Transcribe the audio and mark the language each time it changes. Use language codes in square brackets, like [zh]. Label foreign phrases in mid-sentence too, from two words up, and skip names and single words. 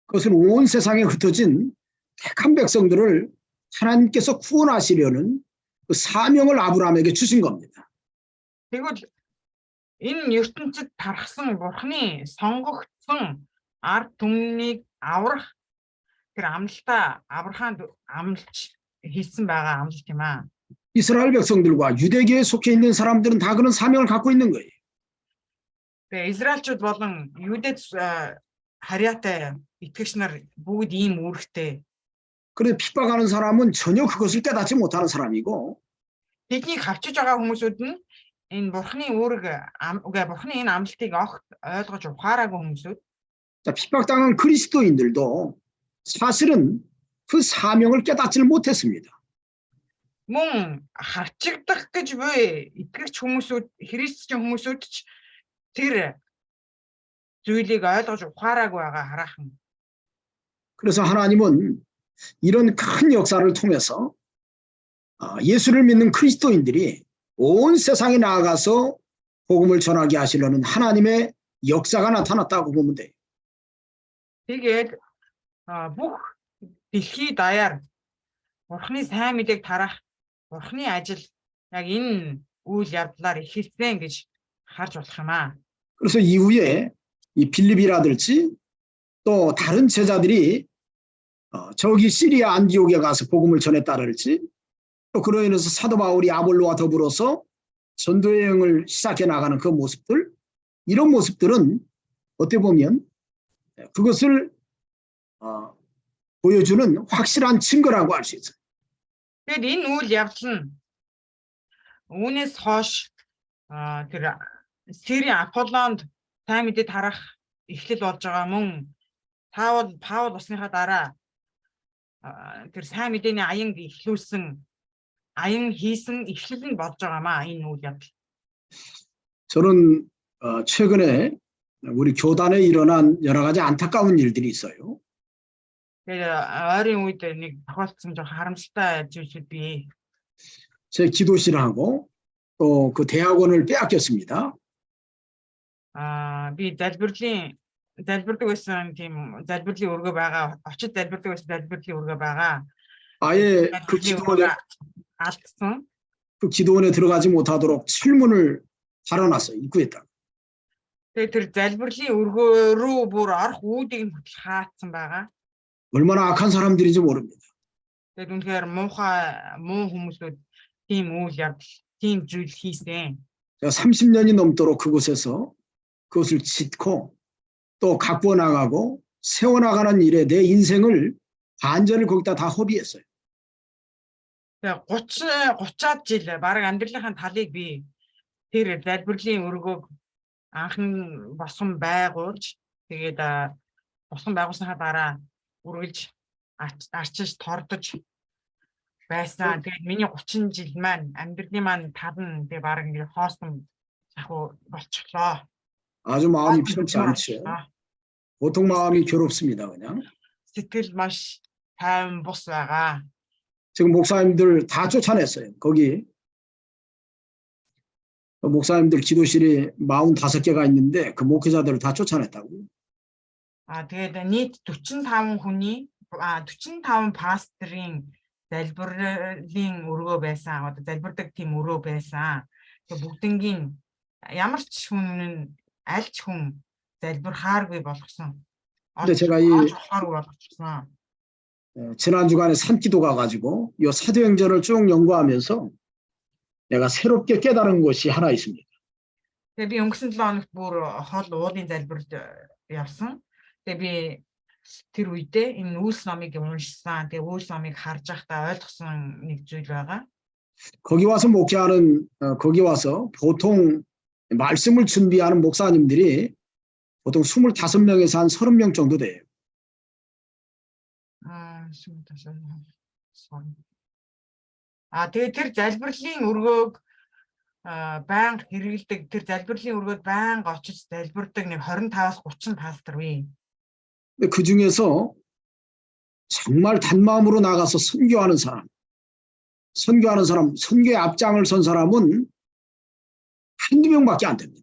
[ko] 그것은 온 세상에 흩어진 택한 백성들을 하나님께서 구원하시려는 그 사명을 아브라함에게 주신 겁니다. [mn] Тэгвэл энэ ертөнцид тархсан Бурхны сонгогдсон ард түмнийг аврах тэр амлалтаа Авраамд амлж хийсэн байгаа амлалт юм аа. [ko] 이스라엘 백성들과 유대교에 속해 있는 사람들은 다 그런 사명을 갖고 있는 거예요. [mn] Тэгээ Израильчууд болон Юдэд харьяатай итгэгч нар бүгд ийм үүрэгтэй. [ko] 그런데 핍박하는 사람은 전혀 그것을 깨닫지 못하는 사람이고 [mn] Тэднийг хавчиж байгаа хүмүүсүүд нь энэ Бурхны үүрэг Бурхны энэ амлалтыг огт ойлгож ухаараагүй хүмүүсүүд. [ko] 자, 핍박당한 그리스도인들도 사실은 그 사명을 깨닫지를 못했습니다. [mn] Мөн хавчигдах гэж буй итгэгч хүмүүсүүд, христчэн хүмүүсүүд ч тэр зүйлийг ойлгож ухаараагүй байгаа хараахан. [ko] 그래서 하나님은 이런 큰 역사를 통해서 예수를 믿는 그리스도인들이 온 세상에 나아가서 복음을 전하게 하시려는 하나님의 역사가 나타났다고 보면 돼요. [mn] Тэгээд бүх дэлхий даяар Бурхны сайн мэдээг тарах Бурхны ажил яг энэ үйл явдлаар эхэлсэн гэж харж болох юм аа. [ko] 그래서 이후에 이 빌립이라든지 또 다른 제자들이 저기 시리아 안디옥에 가서 복음을 전했다랄지 또 그로 인해서 사도 바울이 아볼로와 더불어서 전도 여행을 시작해 나가는 그 모습들, 이런 모습들은 어떻게 보면 그것을 보여주는 확실한 증거라고 할 수 있어요. [mn] Тэгээд энэ үйл явдал нь үүнээс хойш тэр Сирийн Аполлонд сайн мэдээ тарах эхлэл болж байгаа мөн Паул усныхаа дараа тэр сайн мэдээний аян хийсэн эхлэл нь болж байгаамаа энэ үйл явдал. [ko] 저는 최근에 우리 교단에 일어난 여러 가지 안타까운 일들이 있어요. [mn] Тэгээд ойрын үед нэг тохиолдсон жоо харамсалтай зүйлүүд бий. [ko] 제 기도실하고 또 그 대학원을 빼앗겼습니다. [mn] Би залбирдаг байсан тийм залбирлын өргөө байгаа. Очид залбирдаг байсан залбирлын өргөө байгаа. [ko] 아예 [mn] алдсан. [ko] 그 기도원에 들어가지 못하도록 철문을 달아놨어요. 입구에다가. [mn] Тэгээд тэр залбирлын өргөө рүү бүр орох үүдийг нь хаацсан байгаа. [ko] 얼마나 악한 사람들인지 모릅니다. [mn] Тэгээд үнэхээр муу хүмүүсүүд тийм үйл явдал, тийм зүйл хийсэн. [ko] 제가 30년이 넘도록 그곳에서 그것을 짓고 또 가꾸어 나가고 세워나가는 일에 내 인생을 반절을 거기다 다 허비했어요. [mn] Тэгээд 30-аад жил баг амьдралынхаа талыг би тэр залбирлын өргөөг анхан босон байгуулж тэгээд босон байгуулсныхаа дараа үргэлж арчиж тордож байсан. Тэгээд миний 30 жил маань амьдралын маань тав нь тэгээд баг ингэ хоосон захуу болчихлоо. [ko] 아주 마음이 편치 않죠. 보통 마음이 괴롭습니다. 그냥. [mn] сэтгэл маш тайван бус байгаа. [ko] 지금 목사님들 다 쫓아냈어요. 거기 목사님들 기도실이 45개가 있는데 그 목회자들을 다 쫓아냈다고요. [mn] Тэгээд нийт 45 пасторын залбирлын өргөө байсан. Одоо залбирдаг тийм өрөө байсан. Тэгээд бүгднгийн ямар ч хүн аль ч хүн залбирхааргүй болгосон. [ko] 근데 제가 지난 주간에 산기도 가가지고 이 사도행전을 쭉 연구하면서 내가 새롭게 깨달은 것이 하나 있습니다. [mn] Тэгээд би өнгөрсөн 7 хоногт бүр хол уулын залбирт явсан. Тэгээд би тэр үедээ энэ үйлс номыг уншсан. Тэгээд үйлс номыг харж байхдаа ойлгосон нэг зүйл байгаа. [ko] 거기 와서 목회하는 거기 와서 보통 말씀을 준비하는 목사님들이 보통 25명에서 한 30명 정도 돼요. [mn] Тэгээд тэр залбирлын өргөөг байнга хэрэгэлдэг, тэр залбирлын өргөөд байнга очиж залбирдаг нэг 25-аас 30 пастор бий. [ko] 근데 그 중에서 정말 단마음으로 나가서 선교하는 사람, 선교의 앞장을 선 사람은 한두 명밖에 안 됩니다.